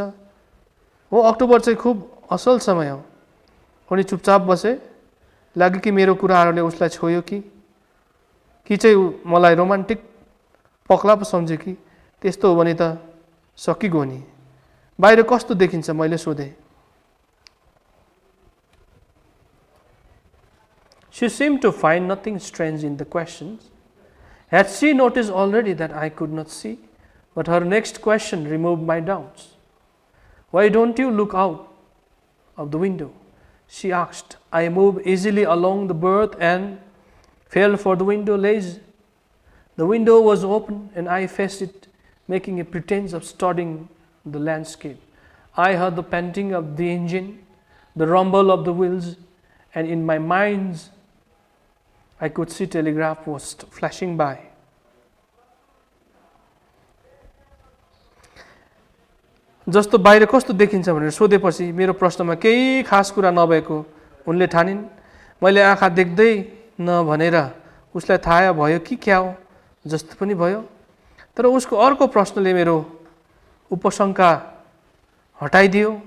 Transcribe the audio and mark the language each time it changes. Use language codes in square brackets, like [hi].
[ne] हो, अक्टोबर चाहिँ खूब असल समय हो। उनी चुपचाप बसे। लाग्यो कि मेरो कुराहरूले उसलाई छोयो कि चाहिँ मलाई रोमान्टिक पक्ला पो सम्झ्यो कि। त्यस्तो हो भने त सकिगयो नि। बाहिर कस्तो देखिन्छ मैले सोधेँ। [en] She seemed to find nothing strange in the questions. Had she noticed already that I could not see? But her next question removed my doubts. Why don't you look out of the window? She asked. I moved easily along the berth and fell for the window ledge. The window was open and I faced it, making a pretense of studying the landscape. I heard the panting of the engine, the rumble of the wheels, and in my mind I could see telegraph posts flashing by. [ne] जस्तो बाहिर कस्तो देखिन्छ भनेर सोधेपछि मेरो प्रश्नमा केही खास कुरा नभएको उनले ठानिन्। मैले आँखा देख्दै नभनेर उसलाई थाहा भयो कि क्या हो जस्तो पनि भयो। तर उसको अर्को प्रश्नले मेरो उपशंका हटाइदियो।